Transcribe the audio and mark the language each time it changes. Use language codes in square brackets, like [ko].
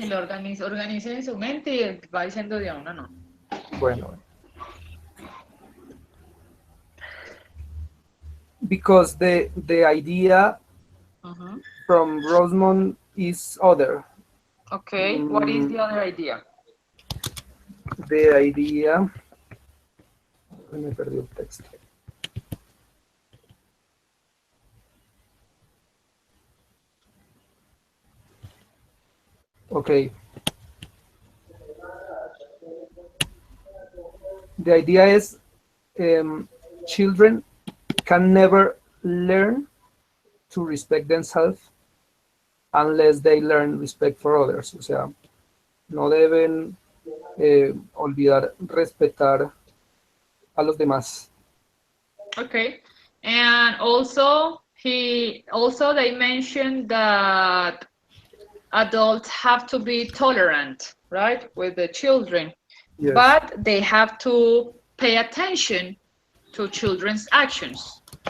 [es] Tranquilo, organice en su mente y va diciendo de a uno, no. Bueno. [en] Because the idea from Rosemont is other. Okay, what is the other idea? The idea. [es] Me perdí el texto. [en] Okay. The idea is children can never learn to respect themselves unless they learn respect for others. [es] O sea, no deben olvidar respetar a los demás. [en] Okay, and also they mentioned that adults have to be tolerant, right, with the children, Yes. but they have to pay attention to children's actions.